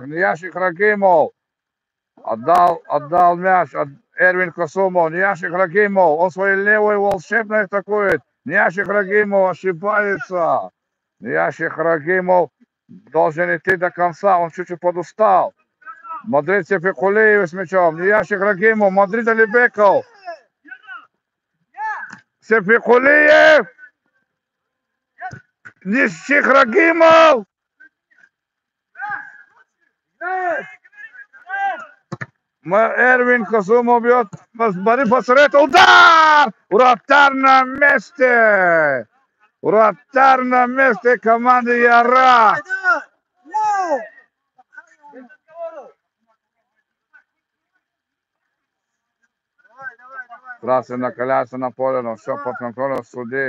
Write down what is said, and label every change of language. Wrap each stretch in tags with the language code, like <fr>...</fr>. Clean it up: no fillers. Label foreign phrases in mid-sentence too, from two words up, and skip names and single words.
<ru>Нияшик Рагимов отдал мяч. Эрвин Касумов. Нияшик Рагимов. Он своей левой волшебной атакует. Нияшик Рагимов ошибается. Нияшик Рагимов должен идти до конца. Он чуть-чуть подустал. Мадрид Сефикулиев с мячом. Нияшик Рагимов. Мадрид Алибеков. Сефикулиев. Нияшик Рагимов. Эрвин Касумов бьет. Мариф Асретов. Удар! Вратарь на месте команды Ярак. Красный накаляется на поле, но все под контролем судьи.</ru>